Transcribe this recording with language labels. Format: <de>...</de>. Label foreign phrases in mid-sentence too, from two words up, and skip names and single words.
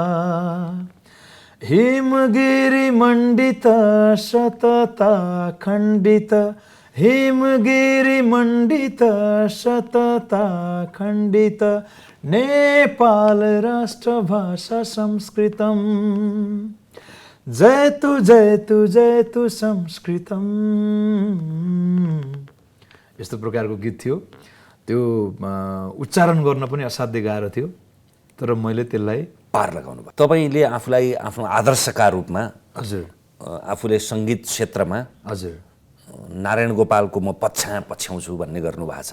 <sa>हिमगिरि मंडित सतता खंडित हिमगिरि मंडित सतता खंडित नेपाल राष्ट्र भाषा संस्कृतम जयतु जयतु जयतु संस्कृतम।</sa> <ne>यस्तो प्रकारको गीत थियो। त्यो उच्चारण गर्न पनि असाध्य गाह्रो थियो, तर मैले त्यसलाई पार लगाउनु भयो। तपाईँले आफूलाई आफ्नो आदर्शका रूपमा हजुर आफूले सङ्गीत क्षेत्रमा हजुर नारायण गोपालको म पछ्याउँछु भन्ने गर्नुभएको छ।</ne>